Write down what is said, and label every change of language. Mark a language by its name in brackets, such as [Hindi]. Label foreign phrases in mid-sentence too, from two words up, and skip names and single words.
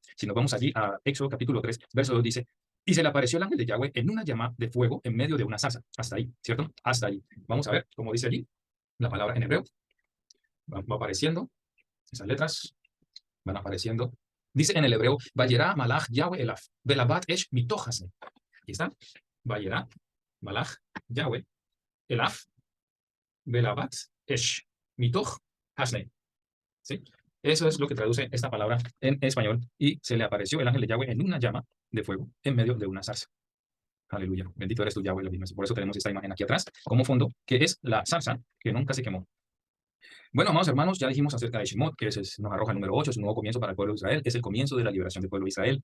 [Spanish] Si nos vamos allí a Éxodo capítulo 3, verso 2 dice, y se le apareció el ángel de Yahweh en una llama de fuego en medio de una zarza. Hasta ahí, ¿cierto? Hasta ahí. Vamos a ver cómo dice allí la palabra en hebreo. Va apareciendo. Esas letras van apareciendo. Dice en el hebreo, [Hebrew] וירא מלאך יהוה אליו, ובלבת אש מתוכהסנה. [Spanish] Aquí está. [Hebrew] וירא מלאך יהוה אליו, ובלבת אש מתוך הסנה. [Spanish] ¿Sí? Eso es lo que traduce esta palabra en español. Y se le apareció el ángel de Yahweh en una llama de fuego en medio de una zarza. Aleluya. Bendito eres tú, Yahweh. Por eso tenemos esta imagen aquí atrás como fondo, que es la zarza que nunca se quemó. Bueno, amados hermanos, ya dijimos acerca de Shemot, que nos arroja el número 8, es un nuevo comienzo para el pueblo de Israel, es el comienzo de la liberación del pueblo de Israel.